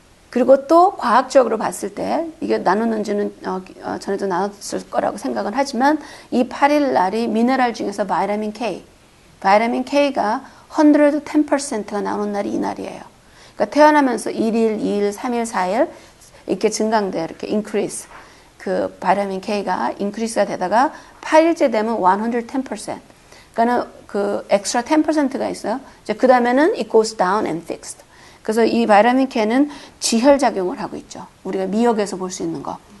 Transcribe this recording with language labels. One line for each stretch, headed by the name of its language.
Korean: 그리고 또 과학적으로 봤을 때, 이게 나누는지는 전에도 나눴을 거라고 생각은 하지만, 이 8일 날이 미네랄 중에서 바이타민 K가 110%가 나오는 날이 이 날이에요. 그러니까 태어나면서 1일, 2일, 3일, 4일 이렇게 증강돼요. 이렇게 increase. 그 바이타민 K가 increase가 되다가 8일째 되면 110%. 그러니까는 그 extra 10%가 있어요. 이제 그 다음에는
English: it goes down and fixed.
Korean: 그래서 이 바이타민 K는 지혈작용을 하고 있죠. 우리가 미역에서 볼 수 있는 거.